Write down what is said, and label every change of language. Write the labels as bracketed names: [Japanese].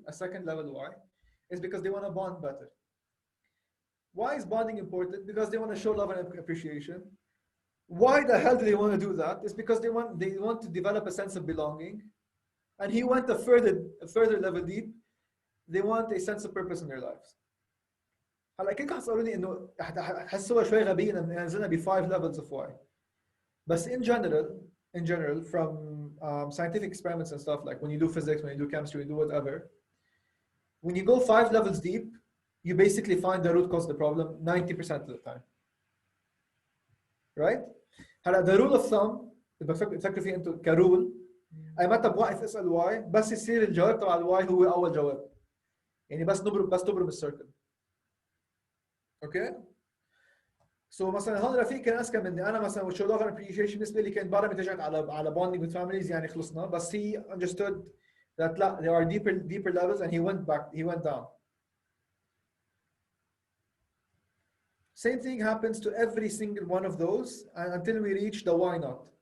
[English] A second level why is because they want to bond better. Why is bonding important? Because they want to show love and appreciation. Why the hell do they want to do that? It's because they want to develop a sense of belonging. And he went a further level deep. They want a sense of purpose in their lives. [Arabic] هلا كيف حتصوروني انه حسوها شوي غبية ان نزلنا ب [English] 5 levels of why. But in general, from scientific experiments and stuff, like when you do physics, when you do chemistry, when you do whatever, when you go 5 levels deep, you basically find the root cause of the problem 90% of the time. Right? [Arabic] هلا [English] the rule of thumb [Arabic] إذا بتفكروا فيه انتم كرول، اي متى بوقف اسال واي بس يصير الجواب تبع الواي هو اول جواب. يعني بس تبرم السيركل. اوكي؟ سو مثلا هون رفيق كان اذكى مني، انا مثلا [English] with show love and appreciation [Arabic] بالنسبه لي كان بعد ما اتجهت على [English] bonding with families [Arabic] يعني خلصنا، بس [English] he understood that [Arabic] لا [English] there are deeper levels and he went down. Same thing happens to every single one of those until we reach the why not.